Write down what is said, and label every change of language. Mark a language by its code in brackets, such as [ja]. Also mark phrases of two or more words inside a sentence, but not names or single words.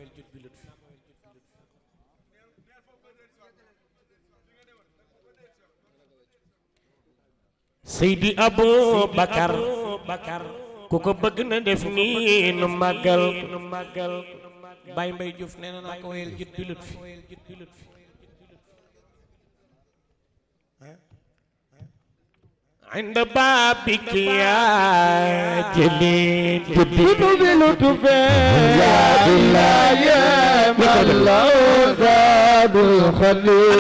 [wo] Seydi Aboubacar ku ko bëgg na def nii nu màggal Baye Mbaye Diouf nee na naa ko wayal jut bi lut fi [ar] عند بابك يا جليل جديد بلطف يا بالله يا مولى زاد الخليل